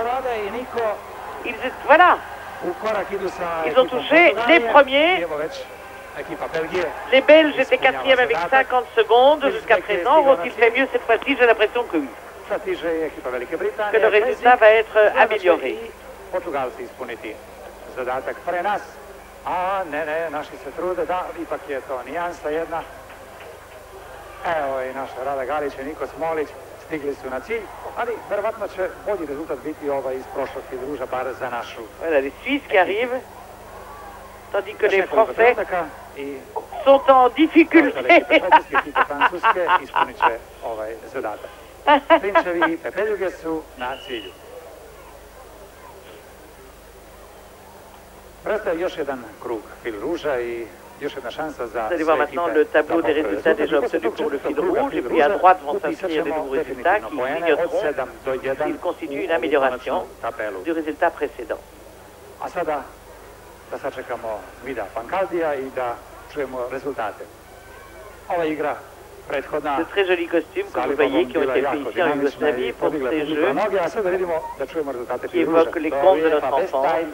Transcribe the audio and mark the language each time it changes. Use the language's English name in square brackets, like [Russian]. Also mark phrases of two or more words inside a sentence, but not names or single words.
[French] Voilà. Ils ont touché les premiers. Les Belges étaient quatrième avec 50 secondes jusqu'à présent. Vont-ils faire mieux cette fois-ci? J'ai l'impression que oui. Que le résultat va être amélioré. [Serbian] Evo i naša Rada Galić i Niko Smolić stigli su na cilj, ali verovatno će bolji rezultat biti iz prošlog druža, bar za našu. [French] Voilà, les Suisses qui arrivent, tandis que les Français sont en difficulté. [Serbian] Francuske ispunit će ovaj zadatak. Prinčevi i Pepeljuge su na cilju. Prestaje još jedan krug [French] fil ruža [Serbian] i [French] Vous allez voir maintenant le tableau des résultats déjà obtenus pour le fil rouge, et puis à droite vont s'inscrire des nouveaux résultats qui clignoteront s'ils constituent une amélioration du résultat précédent. De très jolis costumes, comme vous voyez, qui ont été faits ici en Yougoslavie pour ces jeux, qui évoquent les contes de notre enfance.